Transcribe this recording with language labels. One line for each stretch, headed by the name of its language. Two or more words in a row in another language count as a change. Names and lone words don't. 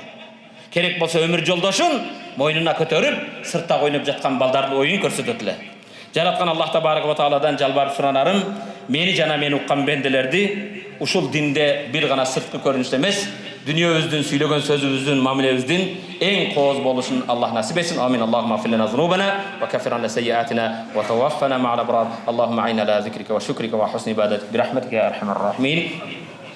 Kyrgyz: Керек болсо өмүр жолдошун мойнуна көтөрүп, сыртта ойноп жаткан балдардын оюн көрсөтөт эле. Жараткан Аллах Табарак ва Тааладан жалбарып суранарым, мени жана мени уккан бенделерди ушул динде бир гана сырткы көрүнүштө эмес, дүниебүздүн сүйлөгөн сөзүбүздүн, мамилебиздин эң кооз болушун Аллах насип этсин.
Arabic: آمين. اللهم اغفر لنا ذنوبنا وكفر عنا سيئاتنا وتوفنا مع الأبرار. اللهم أعنا على ذكرك وشكرك وحسن عبادتك برحمتك يا أرحم الراحمين.